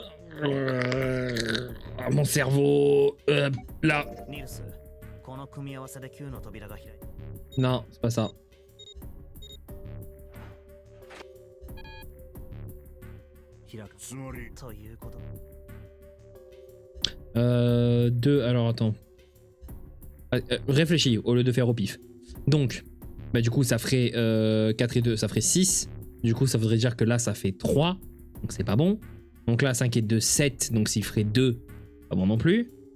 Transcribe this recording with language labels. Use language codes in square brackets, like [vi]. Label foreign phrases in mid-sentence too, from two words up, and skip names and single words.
[fr] Mon cerveau. Là. [ja] ニルス、この組み合わせで9の扉が開いた。 [fr] Non, c'est pas ça. [ja] 開く。つまり、ということ。 [fr] 2, alors attends. Réfléchis au lieu de faire au pif. Donc, bah du coup ça ferait 4 et 2, ça ferait 6. Du coup ça voudrait dire que là ça fait 3. Donc c'est pas bon. Donc là 5 et 2, 7. Donc s'il ferait 2, pas bon non plus.